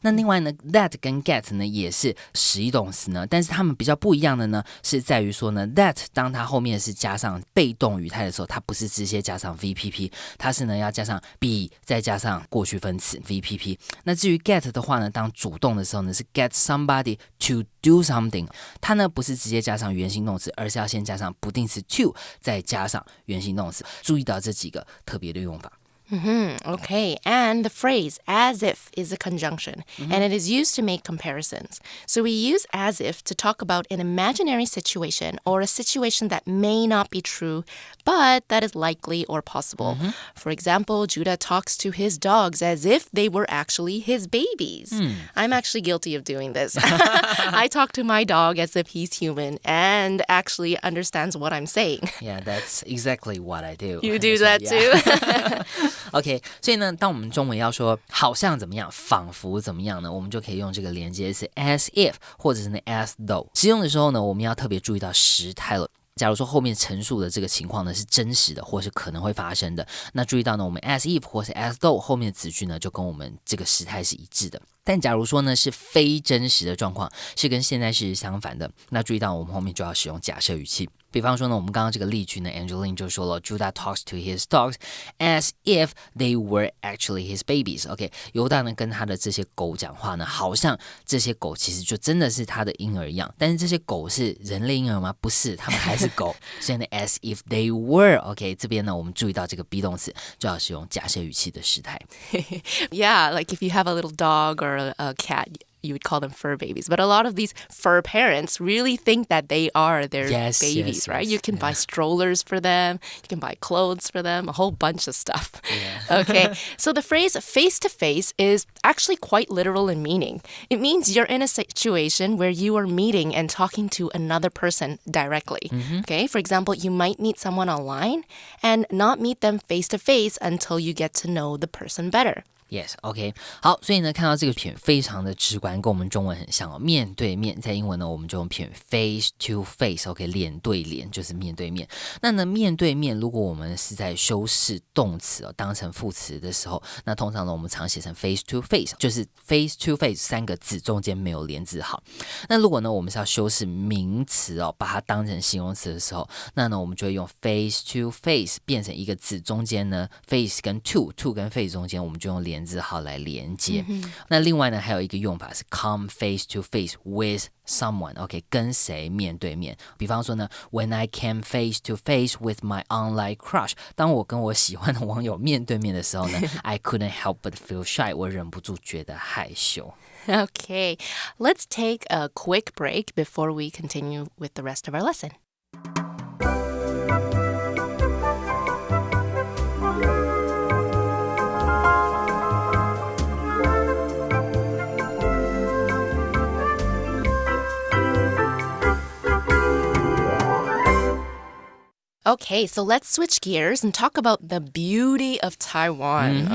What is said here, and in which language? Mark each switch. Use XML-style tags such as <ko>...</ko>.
<zh>那另外呢 that 跟 get 呢也是实义动词呢，但是它们比较不一样的呢是在于说呢 that 当它后面是加上被动语态的时候，它不是直接加上 VPP， 它是呢要加上 be 再加上过去分词 VPP。那至于 get 的话呢，当主动的时候呢是</zh> <en>get somebody to do something，</en> <zh>它呢不是直接加上原形动词，而是要先加上不定词 to 再加上原形动词。注意到这几个特别的用法。</zh> <en>Okay, and the phrase as if is a conjunction, and it is used to make comparisons. So we use as if to talk about an imaginary situation or a situation that may not be true, but that is likely or possible. For example, Judah talks to his dogs as if they were actually his babies. I'm actually guilty of doing this. I talk to my dog as if he's human and actually understands what I'm saying. Yeah, that's exactly what I do. You do that too?</en> <zh>OK， 所以呢当我们中文要说好像怎么样，仿佛怎么样呢，我们就可以用这个连接词 as if 或者是呢 as though。使用的时候呢我们要特别注意到时态了。假如说后面陈述的这个情况呢是真实的或是可能会发生的，那注意到呢我们 as if 或是 as though 后面的子句呢就跟我们这个时态是一致的。但假如说呢是非真实的状况，是跟现在式相反的，那注意到我们后面就要使用假设语气。比方说呢我们刚刚这个例句呢 Angeline 就说了</zh> <en>Judah talks to his dogs as if they were actually his babies。</en> <zh>OK， 犹大呢跟他的这些狗讲话呢，好像这些狗其实就真的是他的婴儿一样，但是这些狗是人类婴儿吗？不是，他们还是狗。所以呢</zh> <en>as if they were</en> <zh>OK， 这边呢我们注意到这个 be 动词就要使用假设语气的时态。</zh> <en>Yeah, like if you have a little dog or a cat, you would call them fur babies. But a lot of these fur parents really think that they are their babies, right? You can buy strollers for them. You can buy clothes for them, a whole bunch of stuff. Okay, so the phrase face-to-face is actually quite literal in meaning. It means you're in a situation where you are meeting and talking to another person directly. Okay, for example, you might meet someone online and not meet them face-to-face until you get to know the person better.Yes,</en> <zh>OK， 好，所以呢，看到这个片非常的直观，跟我们中文很像面对面，在英文呢，我们就用片 face to face，OK， 脸对脸就是面对面。那呢，面对面，如果我们是在修饰动词当成副词的时候，那通常呢，我们常写成 face to face， 就是 face to face 三个字中间没有连字号。那如果呢，我们是要修饰名词把它当成形容词的时候，那呢，我们就会用 face to face 变成一个字中间呢 face 跟 to 跟 face 中间，我们就用连字号来连接。那另外呢还有一个用法是</zh> <en>come face to face with someone，</en> <zh>OK， 跟谁面对面。比方说呢</zh> <en>When I came face to face with my online crush，</en> <zh>当我跟我喜欢的网友面对面的时候呢</zh> <en>I couldn't help but feel shy，</en> <zh>我忍不住觉得害羞。</zh> <en>Okay, let's take a quick break before we continue with the rest of our lesson.Okay, so let's switch gears and talk about the beauty of Taiwan.</en>